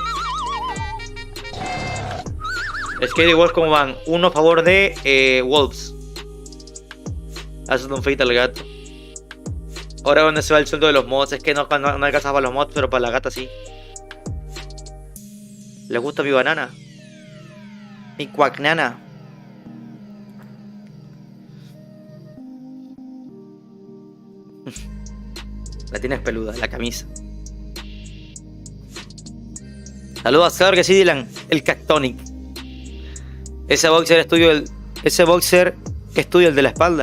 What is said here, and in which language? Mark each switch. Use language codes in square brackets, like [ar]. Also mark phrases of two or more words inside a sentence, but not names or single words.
[es] Skate y Wolves, ¿cómo van? Uno a favor de Wolves. Hace un feita al gato. Ahora donde se va el sueldo de los mods. Es que no alcanza para los mods, pero para la gata sí. ¿Les gusta mi banana? Mi cuacnana. La tienes peluda, la camisa. Saludos a Cedar que sí, Dylan. El Cactonic. Ese boxer es tuyo, ese boxer es tuyo, el de la espalda.